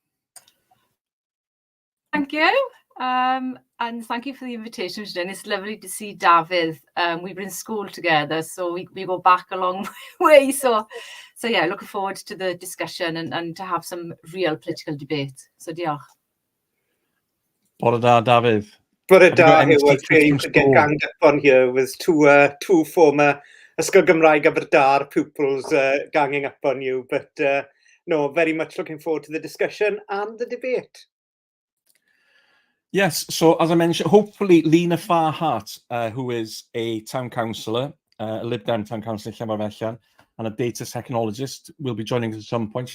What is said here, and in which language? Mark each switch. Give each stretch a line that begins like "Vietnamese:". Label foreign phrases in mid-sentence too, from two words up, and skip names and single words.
English: Thank you. And thank you for the invitation today. It's lovely to see David. We've been in school together, so we go back a long way. So yeah, looking forward to the discussion and to have some real political debate. So diolch.
Welsh: Bore da, David. Bore da,
English: it was great to get ganged up on here with two former Ysgol Gymraeg Aberdâr pupils ganging up on you. But no, very much looking forward to the discussion and the debate. Yes, so as I mentioned, hopefully Lena Farhart, who is a town councillor, a Lib Dem town councillor in Llanfairpwllgwyngyllgogerychwyrndrobwllllantysiliogogogoch, and a data technologist, will be joining us at some point.